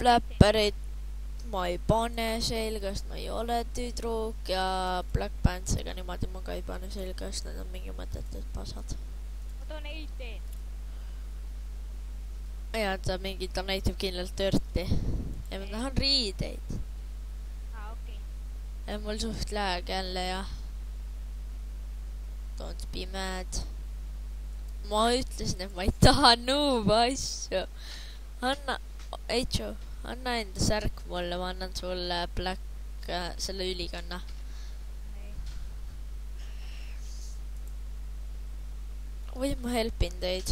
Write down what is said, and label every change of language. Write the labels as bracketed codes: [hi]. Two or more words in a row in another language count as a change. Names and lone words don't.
[et] Flapperit ma ei pane selgast, ma ei ole tüdruk ja [en] Black Pantsiga [et] niimoodi ma ka ei pane selgast, need on mingi mõttetud pasad. Ma donate. Ja ta mingi donate kindlalt törti. Ja ma tahan riideid. Okei. Ja mul suht lag jälle ja... [en] Don't be mad. [et] Ma ütlesin, et ma ei taha noob asju. Anna, Eitsu, anna enda särk mulle, ma annan sulle Black, selle ülikanna. Või ma helpin teid.